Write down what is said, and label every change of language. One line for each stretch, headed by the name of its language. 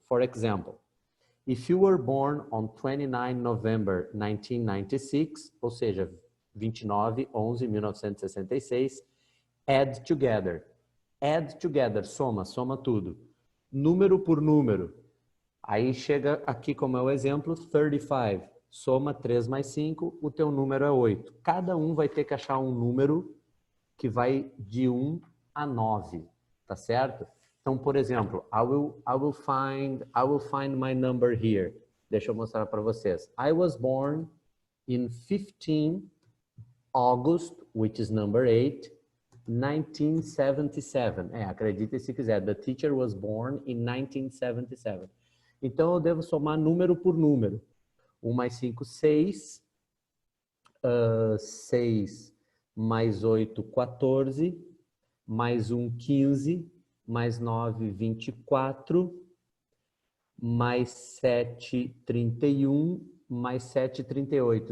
English: For example, if you were born on 29 November 1996,
Portuguese: ou seja, 29/11/1966,
English: add together.
Portuguese: Add together, soma tudo. Número por número. Aí chega aqui como é o exemplo, 35. Soma 3 mais 5, o teu número é 8. Cada um vai ter que achar um número que vai de 1 a 9, tá certo? Então, por exemplo,
English: I will find my number here.
Portuguese: Deixa eu mostrar para vocês.
English: I was born in 15 August, which is number 8, 1977.
Portuguese: Acredite se quiser.
English: The teacher was born in 1977.
Portuguese: Então, eu devo somar número por número. 1 mais 5, 6. 6 mais 8, 14, mais 1, 15, mais 9, 24, mais 7, 31, mais 7, 38.